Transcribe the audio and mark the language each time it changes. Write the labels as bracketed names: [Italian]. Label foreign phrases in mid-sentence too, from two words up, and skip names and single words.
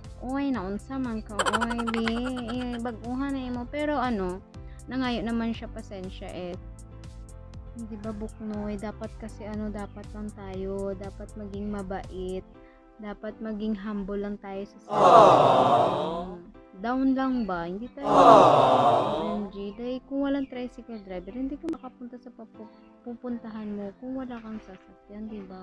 [Cebuano] Oy, naunsa man ka. Oy, baguhan na imo. [Filipino] Pero nangayo naman siya, pasensya di ba buknoy, dapat kasi dapat lang tayo, dapat maging mabait, dapat maging humble lang tayo sa down lang ba, hindi tayo OMG, dahil kung walang tricycle driver hindi ka makapunta sa pupuntahan mo kung wala kang sasakyan, di ba?